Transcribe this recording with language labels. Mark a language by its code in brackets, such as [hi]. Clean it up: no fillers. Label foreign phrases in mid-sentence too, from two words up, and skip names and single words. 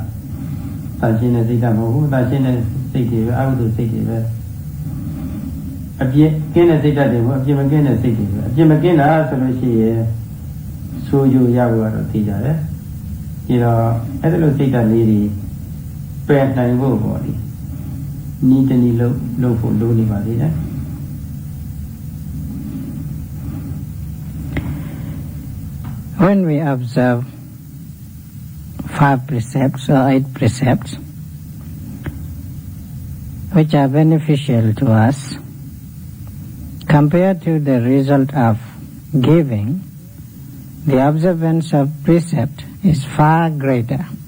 [my] သာရှင်းတဲ့စိတ်ဓာတ်မဟုတ်ဘူးသာရှင်းတဲ့စိတ်တွေပဲအကုသိုလ်စိတ်တွေပဲအပြစ်ကင်းတဲ့စိတ်ဓာတ်တွေကိုအပြစ်မကင်းတဲ့စိတ်တွေပဲအပြစ်မကင်းတာဆိုလို့ရှိရင်ဆိုးကျိုးရဖို့ကတော့သိကြတယ်ဒီတော့အဲ့ဒါလိုစိတ်ဓာတ်လေးတွေပယ်နိုင်ဖို့ပေါ့လေနီးတနည်းလို့ဖို့လိုနေပါသေးတယ် [en] When we observe 5 precepts or 8 precepts which are beneficial to us compared to the result of giving, the observance of precept is far greater.